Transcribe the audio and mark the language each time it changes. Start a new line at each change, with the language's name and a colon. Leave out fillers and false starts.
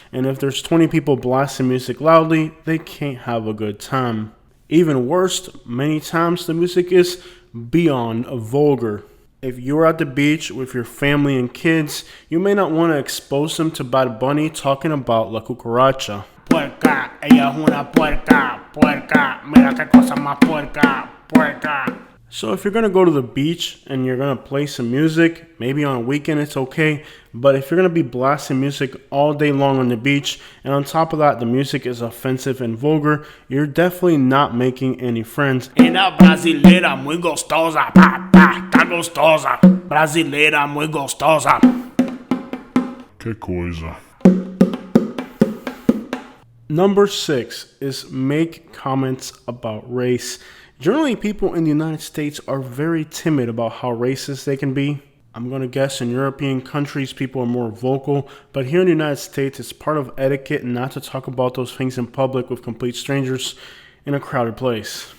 English: And if there's 20 people blasting music loudly, they can't have a good time. Even worse, many times the music is beyond vulgar. If you're at the beach with your family and kids, you may not want to expose them to Bad Bunny talking about La Cucaracha.
Spanish: Puerca, ella es una puerca, puerca, mira qué cosa más puerca, puerca.
English: So if you're going to go to the beach and you're going to play some music, maybe on a weekend it's okay, but if you're going to be blasting music all day long on the beach, and on top of that the music is offensive and vulgar, you're definitely not making any friends.
Portuguese: Una brasileira muy gostosa, pa, pa, tá gostosa. Brasileira muy gostosa. Que coisa.
English: Number 6 is make comments about race. Generally, people in the United States are very timid about how racist they can be. I'm going to guess in European countries, people are more vocal. But here in the United States, it's part of etiquette not to talk about those things in public with complete strangers in a crowded place.